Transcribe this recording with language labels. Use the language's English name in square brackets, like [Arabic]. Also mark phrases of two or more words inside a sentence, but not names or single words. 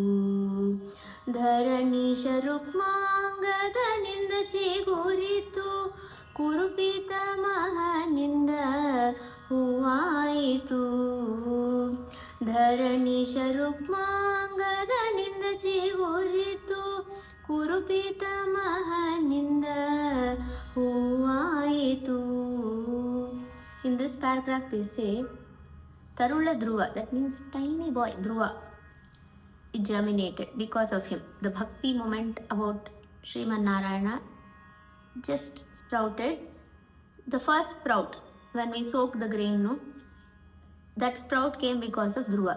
[Kannada] ಧರಣೀಶ ರುಕ್ಮಾಂಗದನಿಂದ ಚಿಗುರಿತು, ಕುರುಪಿತ ಮಹನಿಂದ ಹೂವಾಯಿತು. ಧರಣೀಶ ರುಕ್ಮಾಂಗದನಿಂದ ಚಿಗುರಿತು, ಕುರುಪಿತ ಮಹನಿಂದ ಹೂವಾಯಿತು. [English] In this paragraph they say, Tarula Dhruva, that means tiny boy Dhruva, it germinated because of him. The bhakti moment about Sriman Narayana just sprouted. The first sprout, when we soak the grain, no, that sprout came because of Dhruva.